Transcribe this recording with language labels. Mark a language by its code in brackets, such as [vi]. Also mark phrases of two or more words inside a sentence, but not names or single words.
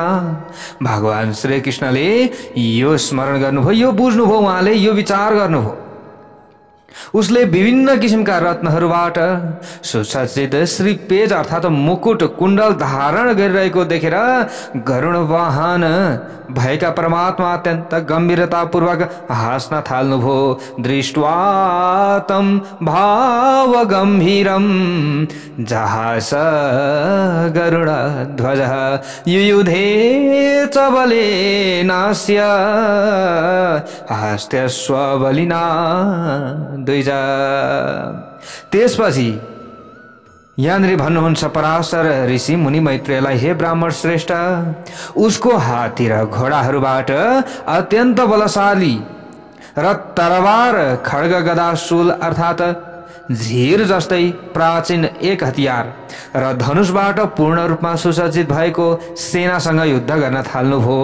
[ne] भगवान श्री कृष्णले यो स्मरण गर्नुभयो, यो बुझ्नुभयो, उहाँले यो विचार गर्नुभयो। उसले विभिन्न किसिमका रत्नहरूबाट सुसज्जित श्रीपेज अर्थात मुकुट कुण्डल धारण गरिरहेको देखेर गरुड वाहन भएका परमात्मा अत्यन्त गम्भीरतापूर्वक हाँस्न थाल्नुभयो। [sa] दृष्ट्वा तं भाव गम्भीरं जहास गरुड ध्वज युयुधे च बलेनास्य हस्त्य स्वबलिना दुईजा। [ne] त्यसपछि यहाँनिर भन्नुहुन्छ पराशर ऋषि मुनि मैत्रेयलाई, हे ब्राह्मण श्रेष्ठ, उसको हात्ती र घोडाहरूबाट अत्यन्त बलशाली र तरबार खड्ग गदा शूल अर्थात झिर जस्तै प्राचीन एक हतियार र धनुषबाट पूर्ण रूपमा सुसज्जित भएको सेनासँग युद्ध गर्न थाल्नुभयो।